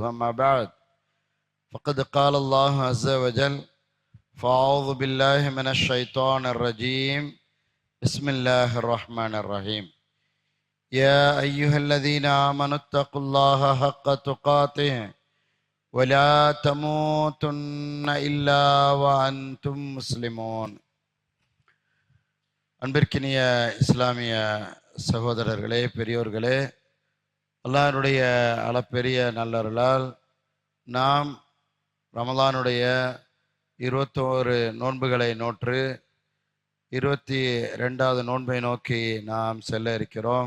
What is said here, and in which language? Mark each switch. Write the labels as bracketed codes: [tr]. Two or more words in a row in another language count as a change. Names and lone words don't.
[ar] أما بعد فقد قال الله عز وجل فأعوذ بالله من الشيطان الرجيم بسم الله الرحمن الرحيم. يا أيها الذين آمنوا اتقوا الله حق تقاته ولا تموتن إلا وأنتم مسلمون. [ta] அன்பிற்கினிய இஸ்லாமிய சகோதரர்களே, பெரியோர்களே, அல்லாஹ்வுடைய அளப்பெரிய நல்லருளால் நாம் ரமலானுடைய 21 நோன்புகளை நோற்று 22வது நோன்பை நோக்கி நாம் செல்ல இருக்கிறோம்.